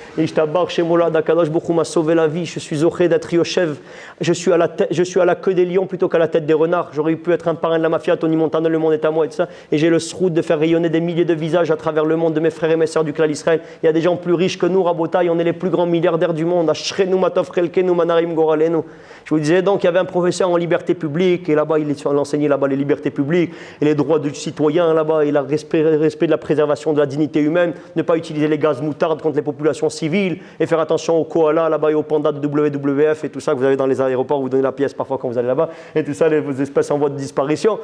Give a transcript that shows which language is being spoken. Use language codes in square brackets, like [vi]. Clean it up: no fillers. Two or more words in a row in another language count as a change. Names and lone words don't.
[fr] Et je t'abarque chez moi là, [he] הקדוש ברוך הוא [fr] m'a sauvé la vie. Je suis zoché d'être Yoshev. Je suis à la queue des lions plutôt qu'à la tête des renards. J'aurais pu être un parrain de la mafia, Tony Montana, le monde est à moi et tout ça. Et j'ai le sroud de faire rayonner des milliers de visages à travers le monde de mes frères et mes sœurs du clan d'Israël. Il y a des gens plus riches que nous, Rabotai, on est les plus grands milliardaires du monde. [he] אשרינו מה טוב חלקנו ומה נעים גורלנו. [fr] Je vous disais donc, il y avait un professeur en liberté publique, et là-bas, il enseignait là-bas les libertés publiques, et les droits du citoyen là-bas, et le respect de la préservation de la dignité humaine, ne pas utiliser les gaz moutardes contre les populations civiles, et faire attention aux koalas là-bas et aux pandas de WWF, et tout ça que vous avez dans les aéroports, vous donnez la pièce parfois quand vous allez là-bas, et tout ça, les espèces en voie de disparition.